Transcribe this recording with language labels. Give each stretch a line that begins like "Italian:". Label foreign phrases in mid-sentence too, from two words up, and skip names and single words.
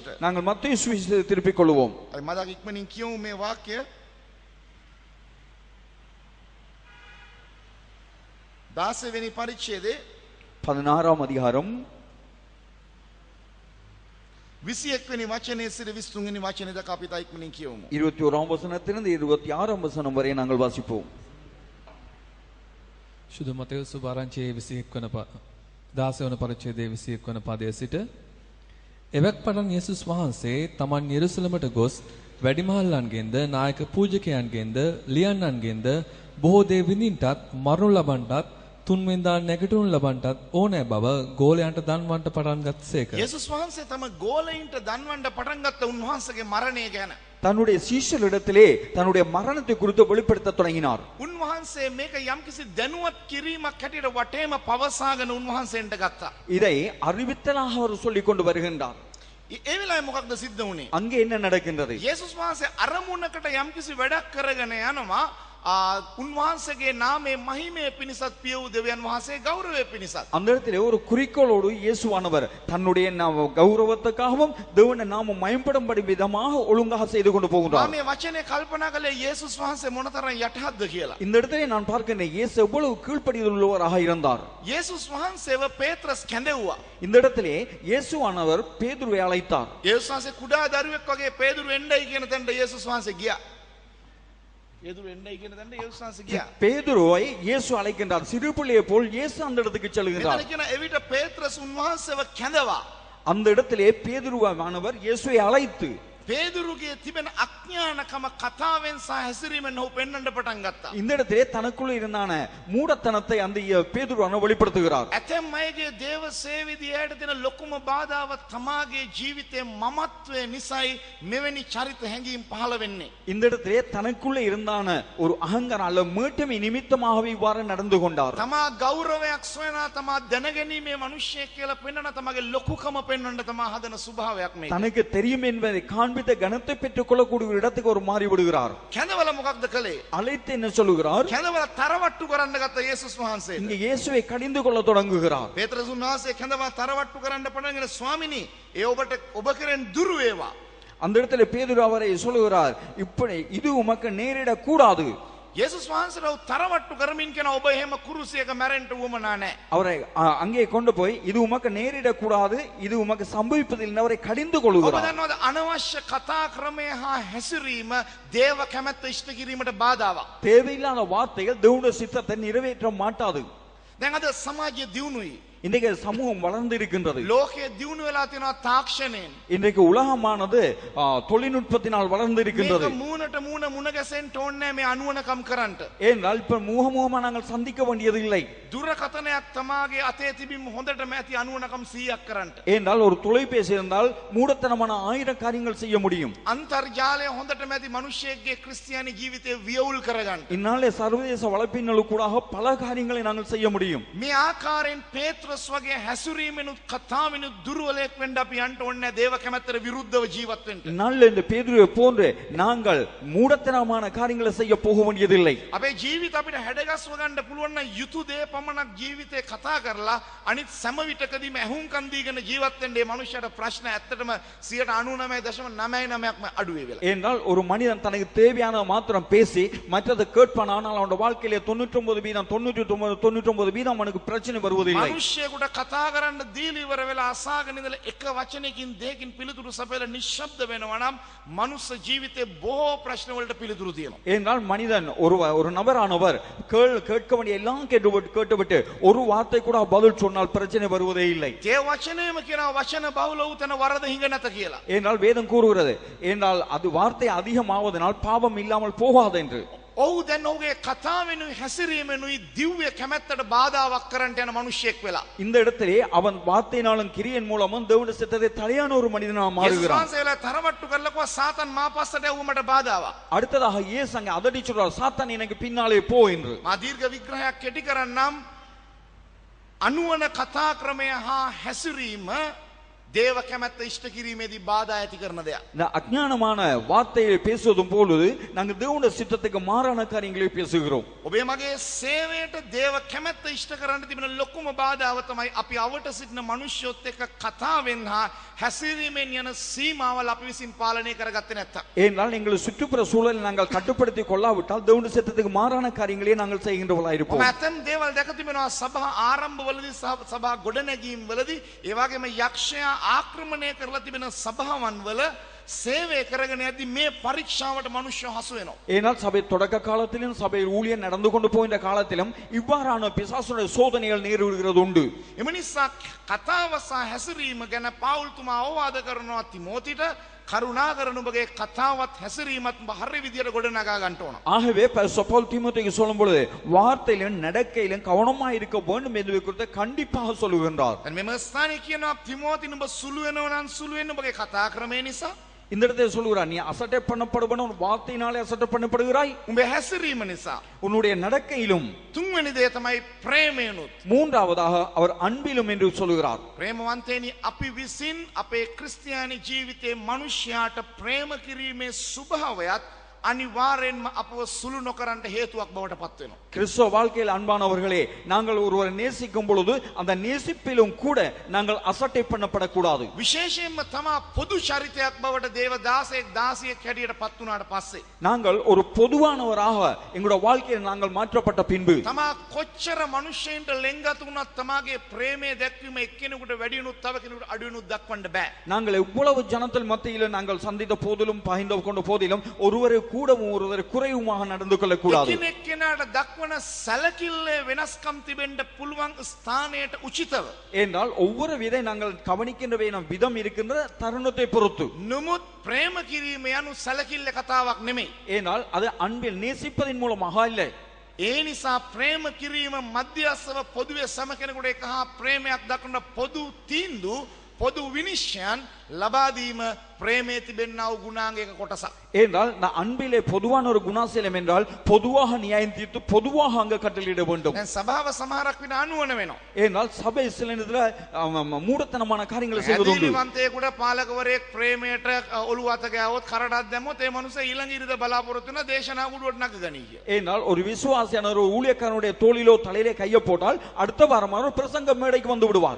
Tamil: நாங்கள் மத்தேயு சுவிசேஷத்தை திருப்பிக் கொள்வோம்.
Sinhala: අපි මතක ඉක්මනින් කියමු මේ වාක්‍ය. 16 වෙනි පරිච්ඡේදයේ
Tamil: 16ஆம் அதிகாரம்
Sinhala: 21 වෙනි වචනේ සිට 23 වෙනි වචනේ දක්වා අපි තා ඉක්මනින් කියමු.
Tamil: 21ஆம் வசனத்திலிருந்து 26ஆம் வசனம் வரை நாங்கள் வாசிப்போம்.
Sinhala: शुद्ध मत्तेयु සුභාරංචියේ 21 වන 16 වන පරිච්ඡේදයේ 21 වන පදයේ සිට එවැක් පටන් යේසුස් වහන්සේ තමන් යෙරුසලමට ගොස් වැඩිමහල්ලන්ගෙන්ද නායක පූජකයන්ගෙන්ද ලියන්නන්ගෙන්ද බොහෝ දේ විඳින්නටත් මරණු ලබන්නටත් තුන්වෙනිදා නැගිටිනු ලබන්නටත් ඕනෑ බව ගෝලයන්ට දන්වන්නට පටන් ගත්සේක. යේසුස් වහන්සේ තම ගෝලයින්ට දන්වන්න පටන් ගත්ත උන්වහන්සේගේ මරණය ගැන
Tamil: தன்னுடைய சீஷர்களிடத்திலே தன்னுடைய மரணத்தை குறித்து வெளிப்படுத்த தொடங்கினார்.
Sinhala: උන්වහන්සේ මේක යම්කිසි දැනුවත් කිරීමක් හැටියට වටේම පවසාගෙන උන්වහන්සේන්ට ගත්තා.
Tamil: இதை அறிவித்தலாக அவர் சொல்லிக் கொண்டு வருகின்றார்.
Sinhala: ඒ වෙලාවේ මොකක්ද සිද්ධ වුනේ?
Tamil: அங்கே என்ன நடக்கின்றது?
Sinhala: යේසුස් වහන්සේ අරමුණකට යම්කිසි වැඩක් කරගෙන යනවා. උන්වහන්සේගේ නාමයේ මහිමයේ පිණිසත් පිය වූ දෙවියන් වහන්සේ ගෞරවයේ පිණිසත්
Tamil: அந்த இடத்திலே ஒரு குறிக்கோளோடு இயேசுவானவர் தன்னுடைய கௌரவத்துக்காகவும் தேவனுடைய நாமம் மயம்படும்படி விதமாக ஒழுங்காக செய்து கொண்டு போகிறார்.
Sinhala: මේ වචනේ කල්පනා කළේ යේසුස් වහන්සේ මොනතරම් යටහත්ද කියලා.
Tamil: இந்த இடத்திலே நான் பார்க்கிறேன் இயேசு எவ்வளவு கீழ்ப்படியுள்ளவராக இருந்தார்.
Sinhala: යේසුස් වහන්සේව පේත්‍රස් කැඳෙව්වා.
Tamil: இந்த இடத்திலே இயேசுவானவர் பேதுருவை அழைத்தார்.
Sinhala: යේසුස් වහන්සේ කුඩා දරුවෙක් වගේ පේදුරු එන්නයි කියන තැනට යේසුස් වහන්සේ ගියා. பேதுரு එන්නයි කියන තැනට යේසුස් වහන්සේ ගියා.
Tamil: பேதுருவை இயேசு அழைக்கின்றார். சிறு பிள்ளையை போல் இயேசு அந்த இடத்துக்கு செல்கிறார்.
Sinhala: මෙතන කියන එවිට පේත්‍රස් උන්වහන්සේව කැඳවා.
Tamil: அந்த இடத்திலே பேதுருவானவர் இயேசுவை அழைத்து
Sinhala: பேதுருගේ තිබෙන අඥානකම කතාවෙන් සහ හැසිරීමෙන් ඔහු පෙන්වන්න පටන් ගත්තා.
Tamil: இந்த இடத்திலே தனக்குள்ள இருந்தான மூடத்தனத்தை அந்த பேதுருவானவர் வெளிப்படுத்துகிறார்.
Sinhala: ඇතැම් අයගේ දේව සේවීදියට දෙන ලොකුම බාධාව තමාගේ ජීවිතයේ මමත්වයේ නිසයි මෙවැනි චරිත හැඟීම් පහළ වෙන්නේ.
Tamil: இந்த இடத்திலே தனக்குள்ள இருந்தான ஒரு அகங்காரம் அல்ல மேட்டமை நிமித்தமாகவே இவ்வாறு நடந்து கொண்டார்.
Sinhala: තමා ගෞරවයක් සොයනා තමා දැනගැනීමේ මිනිසෙක් කියලා පෙන්වන තමාගේ ලොකුකම පෙන්වන්න තමා හදන ස්වභාවයක් මේක.
Tamil: தனக்கு தெரியும் என்பதை காண்பித்த கனத்தை பெற்றுக் கொள்ளக்கூடிய ஒரு இடத்துக்கு ஒரு மாறி விடுகிறார்.
Sinhala: කැඳවල මොකක්ද කළේ?
Tamil: அழைத்து என்ன சொல்லுகிறார்?
Sinhala: කැඳවල තරවට්ටු කරන්න ගත්ත යේසුස් වහන්සේ.
Tamil: இங்க இயேசுவை கடிந்து கொள்ள தொடங்குகிறார்.
Sinhala: පේත්‍රස් වහන්සේ කැඳවල තරවට්ටු කරන්න පටන්ගෙන ස්වාමිනී ඒ ඔබ කෙරෙන් දුරු වේවා.
Tamil: அந்த இடத்துல பேதுரு அவரை சொல்லுகிறார், இப்படி இது உமக்கு நேரிட கூடாது.
Sinhala: යේසුස් වහන්සේව තරවට්ටු කරමින් කියන ඔබ එහෙම කුරුසියක මැරෙන්න උවමනා නැහැ.
Tamil: அவரை அங்கே கொண்டு போய் இது உமக்கு நேரிட கூடாது, இது உமக்கு சம்பவிப்பதில்லை அவரை கடிந்து
Sinhala: ඔබ
Tamil: கொள்கிறார்.
Sinhala: දන්නවද අනවශ්‍ය කතා ක්‍රමය හා හැසිරීම දේව කැමැත්ත ඉෂ්ට කිරීමට බාධාවක්.
Tamil: தேவையில்லாத வார்த்தைகள் தேவனுடைய சித்தத்தை நிறைவேற்ற மாட்டாது.
Sinhala: දැන් අද සමාජය දියුණුයි.
Tamil: இன்றைக்கு சமூகம் வளர்ந்து இருக்கின்றது.
Sinhala: ලෝකයේ දියුණු වෙලා තියෙනවා තාක්ෂණයෙන්.
Tamil: இன்றைக்கு உலகமானது தொழில்நுட்பத்தினால் வளர்ந்து இருக்கின்றது.
Sinhala: මේක මූණට මූණ මුණ ගැසෙන්න ඕනේ මේ අනුවණකම් කරන්නට.
Tamil: ஏனென்றால் இப்ப முகமுகமா நாங்கள் சந்திக்க வேண்டியது இல்லை.
Sinhala: දුරකථනයක් තමාගේ අතේ තිබීම හොඳටම ඇති අනුවණකම් 100ක් කරන්නට.
Tamil: ஏனென்றால் ஒரு தொலைபேசி இருந்தால் மூடத்தனமான 1000 காரியங்கள் செய்ய முடியும்.
Sinhala: අන්තර්ජාලය හොඳටම ඇති මිනිසෙක්ගේ ක්‍රිස්තියානි ජීවිතේ වියවුල් කරගන්න.
Tamil: இந்நாளே சர்வதேச வலைப்பின்னலுக்கூடாக பல காரியங்களை நாங்கள் செய்ய முடியும்.
Sinhala: මේ ආකාරයෙන් පේත්‍රස් වගේ හැසිරීමෙනුත් කතාවෙනුත් දුර්වලයක් වෙන්න අපි යන්න ඕනේ දේව කැමැත්තට විරුද්ධව ජීවත් වෙන්න.
Tamil: இந்நாளில் இந்த பேதுருவை போன்று நாங்கள் மூடத்தனமான காரியங்களை செய்ய போக வேண்டியதில்லை.
Sinhala: අපේ ජීවිත අපිට හැඩගස්ව ගන්න පුළුවන් නම් යුතු දේ පමණක් ජීවිතේ කතා කරලා අනිත් සෑම විටකදීම ඇහුම්කන් දීගෙන ජීවත් වෙන්න මේ මනුස්සයාට ප්‍රශ්න ඇත්තටම 99.99%ක්ම අඩු වෙලා.
Tamil: ஏனென்றால் ஒரு மனிதன் தனக்கு தேவையான மாத்திரம் பேசி மற்றது கேட்பான், ஆனால் அவனுடைய வாழ்க்கையிலே 99% அவனுக்கு பிரச்சனை வருவதில்லை.
Sinhala: මිනිස්සෙකුට කතා කරන්න දීලා ඉවර වෙලා අසාගෙන ඉඳලා එක වචනයකින් දෙකකින් පිළිතුරු සපයලා නිශ්ශබ්ද වෙනවා නම් මනුස්ස ජීවිතේ බොහෝ ප්‍රශ්න වලට පිළිතුරු තියෙනවා.
Tamil: ஏனென்றால் மனிதன் ஒரு நபரானவர் கேட்க வேண்டிய எல்லாம் கேட்டுவிட்டு ஒரு வார்த்தை கூட பதில் சொன்னால் பிரச்சனை வருவதே இல்லை.
Sinhala: ඒ වචනයම කියනවා වචන බහුල වූ තැන වරද හිඟ නැත කියලා.
Tamil: ஏனென்றால் வேதம் கூறுகிறது ஏனென்றால் அது வார்த்தை அதிகமாவதனால் பாவம் இல்லாமல் போகாது என்று.
Sinhala: ඔහු දැන් ඔහුගේ කතාවෙනුයි හැසිරීමෙනුයි දිව්‍ය කැමැත්තට බාධාවක් කරන්න යන මිනිසෙක් වෙලා.
Tamil: இந்த இடத்திலே அவன் வார்த்தையினாலும் கிரியின் மூலமும் தேவனுடைய சித்தத்தை தலையான ஒரு மனிதனாக மாறுகிறான்.
Sinhala: යේසුස්වහන්සේලා තරවට්ටු කරලා කිව්වා සාතන් මා පස්සට යවුමට බාධාවක්.
Tamil: அடுத்ததாக இயேசு அங்கே அதட்டி சொல்றார், சாத்தான் எனக்கு பின்னாலே போ என்று.
Sinhala: මා දීර්ඝ විග්‍රහයක් කෙටි කරන්නම්. අනුවන කතා ක්‍රමය හා හැසිරීම දේව කැමැත්ත ඉෂ්ට කිරීමේදී බාධා ඇති කරන දෙයක්.
Tamil: இந்த அඥானமான வார்த்தையை பேசுவதும் பொழுது நாங்கள் தேவனுடைய சித்தத்துக்கு மாறான காரியங்களை பேசுகிறோம்.
Sinhala: ඔබේ මගේ සේවයට දේව කැමැත්ත ඉෂ්ට කරන්න තිබෙන ලොකුම බාධාව තමයි අපි අවට සිටින මිනිස්සුත් එක්ක කතාවෙන් හා හැසිරීමෙන් යන සීමාවල් අපි විසින් පාලනය කරගත්තේ නැත්තම්.
Tamil: ஏனென்றால் எங்கள் சுற்றுப்புற சூழலை நாங்கள் கட்டுப்படுத்தி கொள்ளாவிட்டால் தேவனுடைய சித்தத்துக்கு மாறான காரியங்களை நாங்கள் செய்கின்றவர்களாக இருப்போம்.
Sinhala: මම දේවල් දැක තිබෙනවා සභා ආරම්භවලදී සභා ගොඩනැගීම් වලදී ඒ වගේම යක්ෂයා ආක්‍රමණය කරලා තිබෙන සභාවන් වල சேவை කරගෙන යද්දී මේ පරීක්ෂාවට මිනිස්සු හසු වෙනවා.
Tamil: ஏனால் சபை தொடக்க காலத்திலும் சபையில் ஊழியம் நடந்து கொண்டு போகின்ற காலத்திலும் இவ்வாறான பிசாசுடைய சோதனைகள் நேரிடுகிறது உண்டு.
Sinhala: එම නිසා කතාව සහ හැසිරීම ගැන පවුල් තුමා අවවාද කරනවා තිමෝතිට කරුණා කරන ඔබගේ කතාවත් හැසිරීමත් හරි විදියට ගොඩනගා ගන්න ඕන.
Tamil: ஆகவே பவுல் தீமோத்தேயுக்கு சொல்லும் பொழுது வார்த்தையிலும் நடக்கையிலும் கவனமாக இருக்க வேண்டும் என்பதை குறித்து கண்டிப்பாக சொல்லுகின்றார்.
Sinhala: දැන් මෙම ස්ථානයේ කියනවා තිමෝති නුඹ සුළු වෙනවා නම් සුළු වෙන්න ඔබගේ කතා ක්‍රමය නිසා.
Tamil: இந்த இடத்துல சொல்லுகிறார், நீ அசட்டை பண்ணப்படுவன வார்த்தையினாலே அசட்டை பண்ணப்படுகிறாய்.
Sinhala: උඹේ හැසිරීම නිසා.
Tamil: உன்னுடைய நடக்கையிலும்.
Sinhala: තුන්වෙනි දේ තමයි ප්‍රේමයනුත්.
Tamil: மூன்றாவதாக அவர் அன்பிலும் என்று சொல்லுகிறார்.
Sinhala: ප්‍රේමවන්තේනි අපි විසින් අපේ ක්‍රිස්තියානි ජීවිතයේ මිනිස්යාට ප්‍රේම කිරීමේ ස්වභාවයත් අනිවාර්යෙන්ම අපව සුළු නොකරන්න හේතුවක් බවට පත් වෙනවා.
Tamil: கிறிஸ்தவ வாழ்க்கையில் அன்பானவர்களே, நாங்கள் ஒருவரை நேசிக்கும் பொழுது அந்த நேசிப்பிலும் கூட நாங்கள் அசட்டை பண்ணப்படக்கூடாது.
Sinhala: විශේෂයෙන්ම තමා පොදු චරිතයක් බවට දේව දාසයෙක් දාසියෙක් හැටියට පත් වුණාට පස්සේ
Tamil: நாங்கள் ஒரு பொதுவானவராக எங்களுடைய வாழ்க்கையில் நாங்கள் மாற்றப்பட்ட பின்பு
Sinhala: තමා කොච්චර මනුෂ්‍යයන්ට ලෙන්ගතු වුණත් තමාගේ ප්‍රේමය දැක්වීම එක්කෙනෙකුට වැඩි වුණොත් තව කෙනෙකුට අඩු වුණොත් දක්වන්න බෑ.
Tamil: நாங்கள் எவ்வளவு ஜனத்தில் மத்தியில் நாங்கள் சந்தித்த போதிலும் பகிர்ந்து கொண்ட போதிலும் ஒருவரை கூடவும் ஒருவரை குறைவுமாக நடந்து கொள்ளக்கூடாது.
Sinhala: එකිනෙක කෙනාට දක්වන සැලකිල්ලේ වෙනස්කම් තිබෙන්න පුළුවන් ස්ථානයට උචිතව.
Tamil: என்றால் ஒவ்வொரு விதை நாங்கள் கவனிக்கின்ற விதம் இருக்கின்ற தருணத்தை பொறுத்து.
Sinhala: නමුත් ප්‍රේම කිරීම යනු සැලකිල්ල කතාවක් නෙමෙයි.
Tamil: ஏனால் அது அன்பில் நேசிப்பதின் மூலமாக இல்லை.
Sinhala: ඒ නිසා ප්‍රේම කිරීම මධ්‍යස්ථව පොදුවේ සම කෙනෙකුට එක හා ප්‍රේමයක් දක්වන පොදු තීන්දුව පොදු විනිශ්චයන් ලබා දීම ප්‍රේමයේ තිබෙනා වූ ගුණාංගයක කොටසක්.
Tamil: என்றால் நான் அன்பிலே பொதுவான ஒரு குணாசீலம் என்றால் பொதுவாக நியாயம் தீர்த்து பொதுவாக அங்க கட்டளையிட வேண்டும்.
Sinhala: දැන් සභාව සමහරක් විට අනුවන වෙනවා.
Tamil: ஏனால் சபை சில நேரத்துல மூடத்தனமான காரியங்களை செய்வது உண்டு.
Sinhala: ඇදහිලිවන්තයෙකුට පාලකවරයෙක් ප්‍රේමයට ඔළුව අත ගෑවොත් කරඩක් දැම්මොත් ඒ මනුස්සයා ඊළඟ ඉරිද බලාපොරොත්තු වෙන දේශනා කුඩුවට නගගනී කිය.
Tamil: ஏனால் ஒரு விசுவாசியான ஒரு ஊழியக்காரனுடைய தோளிலோ தலையிலே கையை போட்டால் அடுத்த வாரம் அவர் பிரசங்க மேடைக்கு வந்து விடுவார்.